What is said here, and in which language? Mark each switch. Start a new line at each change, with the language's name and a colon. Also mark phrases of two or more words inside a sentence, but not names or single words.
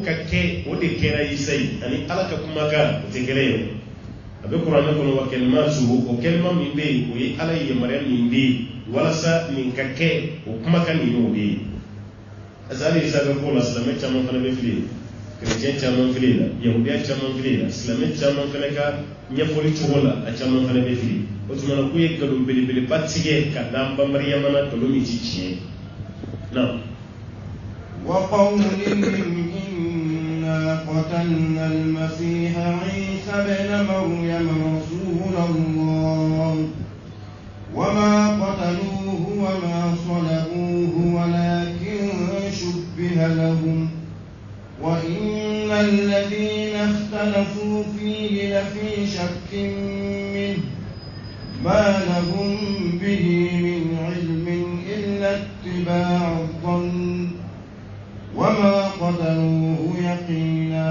Bambara: ka kɛ o de kɛra isa ye ani ala ka kumakan o tɛ kɛlɛ ye a bɛ kuranɛ kɔnɔ wa kɛlɛma sugu o kɛlɛma min bɛ yen o ye ala ye yamaruya min bɛ yen walasa nin ka kɛ o kumakan nin y'o de ye parce que hali isa bɛ k'o la silamɛ caman fana bɛ fili chrétien caman fili la yahudiya caman fili la silamɛ caman fana ka ɲɛfɔli cogo la a caman fana bɛ fili o tuma na k'u ye nkalon belebeleba tigɛ ka da an ba mariyama na nkalon min ti tiɲɛ na
Arabic: وقولهم إنا قتلنا المسيح عيسى ابن مريم رسول الله وما قتلوه وما صلبوه ولكن شبه لهم وإن الذين اختلفوا فيه لفي شك منه ما لهم به من علم إلا اتباع الظن وما قتلوه يقينا